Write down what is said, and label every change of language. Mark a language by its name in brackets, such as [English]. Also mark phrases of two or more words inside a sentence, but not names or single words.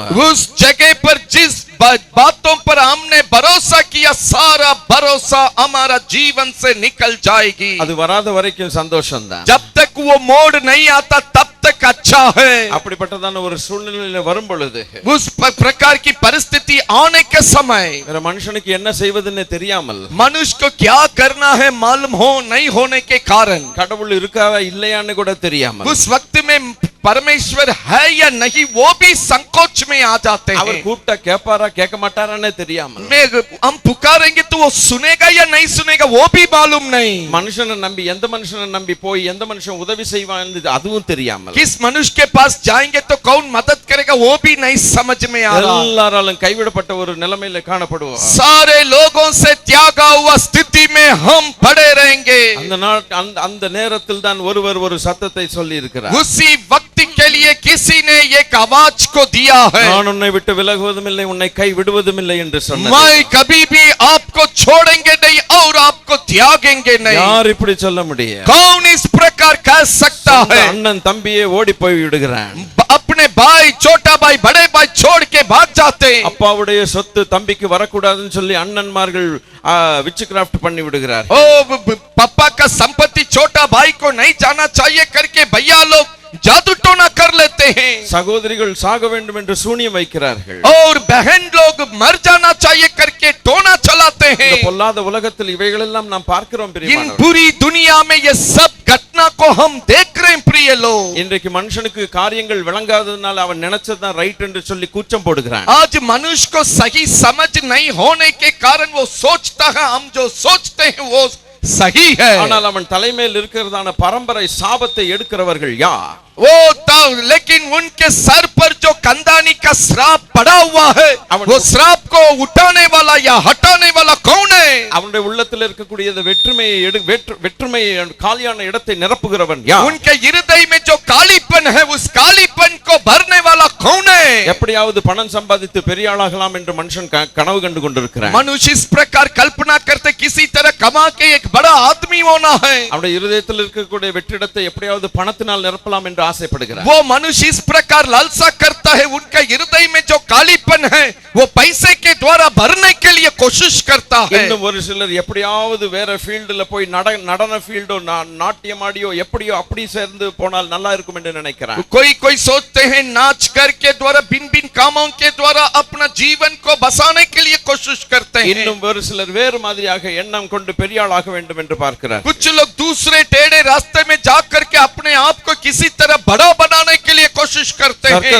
[Hindi] उस जगह पर जिस बातों पर हमने भरोसा किया सारा भरोसा हमारा जीवन से निकल जाएगी। [Tamil] அது வராத வரைக்கும் சந்தோஷம் தான். [Hindi] जब तक वो मोड़ नहीं आता तब तक अच्छा है। [Tamil] அப்படிப்பட்டதான ஒரு சூழ்நிலையில வரும் பொழுது [Hindi] उस प्रकार की परिस्थिति आने के समय [Tamil] வேற மனுஷனுக்கு என்ன செய்வதுன்னு தெரியாமல் [Hindi] मनुष्य को क्या करना है मालूम हो नहीं होने के कारण [Tamil] கடவுள் இருக்காரா இல்லையான்னு கூட தெரியாமல் [Hindi] उस वक्त में परमेश्वर है या नहीं वो भी संकोच में आ जाते हैं। [Tamil] அவர் கூப்பிட்டா கேட்பாரா கேட்க மாட்டாரான்னு தெரியாமல் [Hindi] हम पुकारेंगे तो वो सुनेगा या नहीं सुनेगा वो भी मालूम नहीं। [Tamil] மனுஷனை நம்பி எந்த மனுஷனை நம்பி போய் எந்த மனுஷன் உதவி செய்வான் அதுவும் தெரியாமல் [Hindi] किस मनुष्य के पास जाएंगे तो कौन मदद करेगा वो भी नहीं समझ में आ रहा। [Tamil] எல்லாராலும் கைவிடப்பட்ட ஒரு நிலைமையில காணப்படுவோம். [Hindi] सारे लोगों से त्यागा हुआ स्थिति में हम पड़े रहेंगे। [Tamil] அந்த நேரத்தில் தான் ஒருவர் ஒரு சத்தத்தை சொல்லி இருக்கிறார். [Hindi] उसी वक्त के लिए किसी ने एक आवाज को दिया है, [Tamil] நான் உன்னை விட்டு விலகுவதும் இல்லை உன்னை கை விடுவதும் இல்லை என்று சொன்னார். [Hindi] मैं कभी भी आपको छोड़ेंगे नहीं और आपको त्यागेंगे नहीं। [Tamil] யார் இப்படி சொல்ல முடியும்? [Hindi] कौन इस प्रकार कह सकता है? [Tamil] அண்ணன் தம்பியே ஓடி போய் விடுகிறான். [Hindi] अपने भाई छोटा भाई बड़े भाई छोड़ के भाग जाते। [Tamil] அப்பாவுடைய சொத்து தம்பிக்கு வரக்கூடாதுன்னு சொல்லி அண்ணன்மார்கள் விட்ச்கிராஃப்ட் பண்ணி விடுகிறார். [Hindi] ओ पापा का संपत्ति छोटा भाई को नहीं जाना चाहिए करके भैया लोग जादू टोना कर लेते हैं। [Tamil] சகோதரிகள் சாக வேண்டும் என்று சூனியம் வைக்கிறார்கள். [Hindi] और बहन लोग मर जाना चाहिए करके टोना चलाते हैं। [Tamil] இந்த பொல்லாத உலகத்தில் இவைகள் எல்லாம் நாம் பார்க்கிறோம் [Hindi] इन [Tamil] பிரியமானவர்களே. [Hindi] पूरी दुनिया में ये सब घटना को हम देख रहे हैं प्रिय लोग। [Tamil] இன்றைக்கு மனுஷனுக்கு காரியங்கள் விளங்காததனால அவன் நினைச்சதான் ரைட் என்று சொல்லி கூச்சம் போடுகிறான். [Hindi] आज मनुष्य को सही समझ नहीं होने के कारण वो सोचता है हम जो सोचते हैं वो सही है। [Tamil] ஆனால் அவன் தலைமையில் இருக்கிறதான பரம்பரை சாபத்தை எடுக்கிறவர்கள் யார்? [Hindi] वो लेकिन उनके सर पर जो कंदानी का श्राप पड़ा हुआ है वो श्राप को उठाने वाला या हटाने वाला कौन है? [Tamil] அவனுடைய உள்ளத்தில் இருக்கக்கூடிய வெற்றுமை காலியான இடத்தை நிரப்புகிறவன் யார்? [Hindi] उनके हृदय में जो कालीपन है उस कालीपन को भरने वाला कौन है? [Tamil] எப்படியாவது பணம் சம்பாதித்து பெரிய ஆளாகலாம் என்று மனுஷன் கனவு கண்டு கொண்டிருக்கிறான். [Hindi] मनुष्य इस प्रकार कल्पना करते किसी तरह कमा के एक बड़ा आदमी होना है. [Tamil] அவருடைய இருதயத்தில் இருக்கக்கூடிய வெற்றிடத்தை எப்படியாவது பணத்தினால் நிரப்பலாம் என்று ஆசைப்படுகிறார். [Hindi] वो मनुष्य इस प्रकार लालसा करता है, उनका हृदय में जो कालीपन है वो पैसे के द्वारा भरने के लिए कोशिश करता है. [Tamil] இன்னும் ஒரு சிலர் எப்படியாவது வேற ஃபீல்டுல போய் நடன ஃபீல்டோ நாட்டியமாடியோ எப்படியோ அப்படி சேர்ந்து போனால் நல்லா இருக்கும் என்று நினைக்கிறார். [Hindi] कोई कोई सोचते हैं नाच कर के द्वारा भिन्न भिन्न कामों के द्वारा अपना जीवन को बसाने के लिए कोशिश करते हैं. [Tamil] இன்னும் ஒரு சிலர் வேறு மாதிரியாக எண்ணம் கொண்டு பெரிய ஆளாக வேண்டும் என்று பார்க்கிறார். [Hindi] कुछ लोग दूसरे टेढ़े रास्ते में जा करके अपने आप को किसी तरह बड़ा बनाने के लिए कोशिश करते हैं.